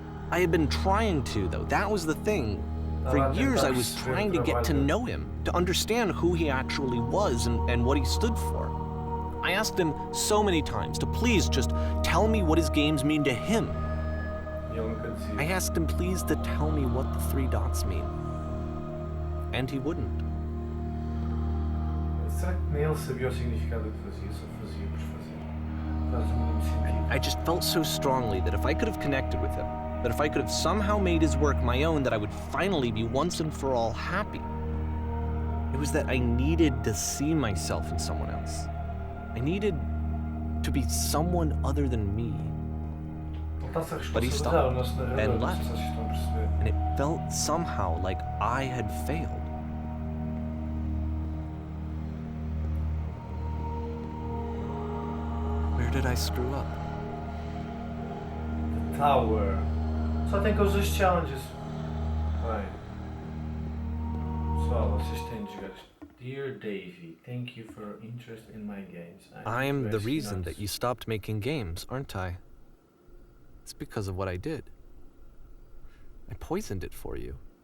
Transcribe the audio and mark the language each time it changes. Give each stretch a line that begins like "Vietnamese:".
English: I had been trying to, though. That was the thing. For years I was trying to get to know him, to understand who he actually was and what he stood for. I asked him so many times to please just tell me what his games mean to him. I asked him please to tell me what the 3 dots mean. And he wouldn't.
Portuguese: Será que nem ele sabia o significado do que fazia? Só fazia por fazer. Faz muito sentido.
English: I just felt so strongly that if I could have connected with him, that if I could have somehow made his work my own, that I would finally be once and for all happy. It was that I needed to see myself in someone else. I needed to be someone other than me. But he stopped and left, and it felt somehow like I had failed. did I screw up? Tower.
Portuguese: Só tem com os dois challenges. Bem. Pessoal, vocês têm de jogar.
English: Dear Davey, thank you for your interest in my games. I'm the reason that you stopped making games, aren't I? It's because of what I did. I poisoned it for you.